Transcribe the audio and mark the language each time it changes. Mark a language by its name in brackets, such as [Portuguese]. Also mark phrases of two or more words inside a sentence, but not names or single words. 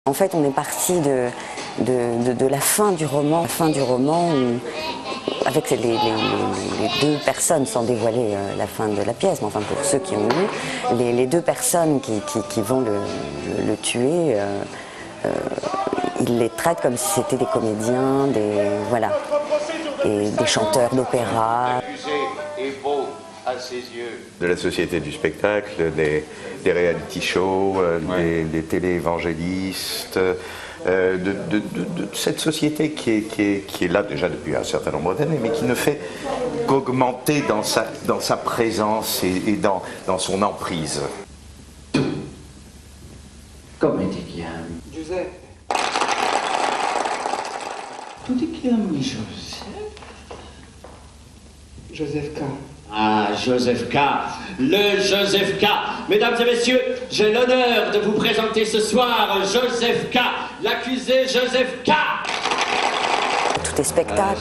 [French] En fait, on est parti de la fin du roman, où, avec les deux personnes, sans dévoiler la fin de la pièce, mais enfin pour ceux qui ont lu, les deux personnes qui vont le tuer, il les traite comme si c'était des comédiens, et des chanteurs d'opéra. À ses yeux. De la société du spectacle, des reality shows, des télé-évangélistes, de cette société qui est là déjà depuis un certain nombre d'années, mais qui ne fait qu'augmenter dans sa présence et dans son emprise. [Italian] Come ti chiami? Giuseppe. Tu ti chiami Joseph? Joseph K. [French] Ah, Joseph K. Le Joseph K. Mesdames et messieurs, j'ai l'honneur de vous présenter ce soir Joseph K. L'accusé Joseph K. Tout est spectacle.